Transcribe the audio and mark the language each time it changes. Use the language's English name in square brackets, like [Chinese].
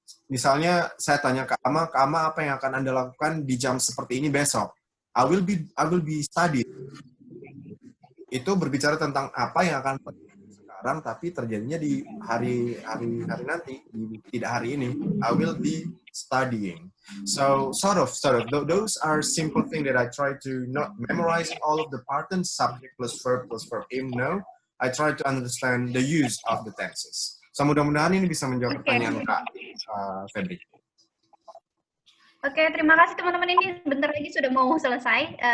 [Indonesian] Misalnya saya tanya ke Ama apa yang akan Anda lakukan di jam seperti ini besok? [English] I will be studying. [Indonesian] Itu berbicara tentang apa yang akan terjadi sekarang, tapi terjadinya di hari nanti, tidak hari ini. [English] I will be studying. So sort of, those are simple things that I try to not memorize all of the patterns, subject plus verb aim. No, I try to understand the use of the tenses. [Indonesian] So mudah-mudahan ini bisa menjawab pertanyaan Kak Febri. Oke, terima kasih teman-teman. Ini bentar lagi sudah mau selesai.